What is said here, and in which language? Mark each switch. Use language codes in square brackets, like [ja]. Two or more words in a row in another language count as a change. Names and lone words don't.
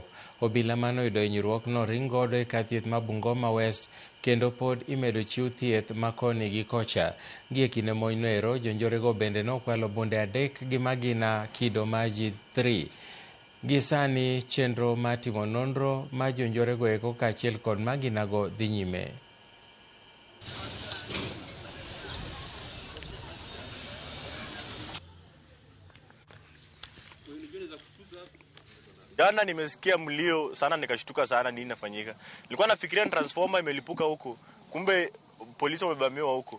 [luo] Obila manoyudo hinyruokno ring godo e kar thieth ma Bungoma West kendo pod imedo chiw thieth ma koni gi kocha. Gie kinde monywero, jonjorego bende nokwalo bunde 3 gi magina kido ma G3. Gi sani chenro mar timo nonro ma jonjorego eko kaachiel kod maginago dhi nyime. [sw] Jana nimesikia mlio sana nikashtuka sana nini inafanyika. Nilikuwa nafikiria transformer imelipuka huko. Kumbe polisi wamevamiwa huko.